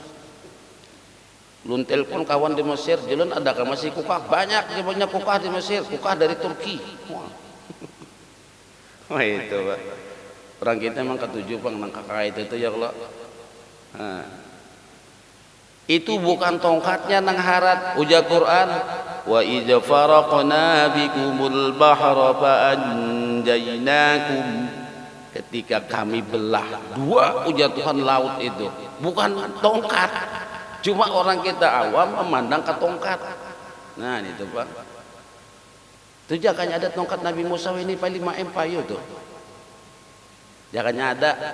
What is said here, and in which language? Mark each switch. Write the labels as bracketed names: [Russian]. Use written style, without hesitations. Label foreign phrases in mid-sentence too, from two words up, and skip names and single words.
[Banjar] Belum telepon kawan di Mesir, jalan adakah masih kukah? Banyak kukah di Mesir, kukah dari Turki. Wah itu Pak. Orang kita memang ketujuh Bang nang kakak itu [Arabic] يا الله. [Banjar] Nah, itu bukan tongkatnya nang harat. Ujar Quran, [Arabic] وإذ فرقنا بكم البحر فأنجيناكم. [Banjar] Ketika kami belah dua, ujar Tuhan, laut itu bukan tongkat. Cuma orang kita awam memandang ke tongkat. Nah itu Pak. Itu jangannya ada tongkat Nabi Musa ini paling 5 payu tuh. Jangannya ada.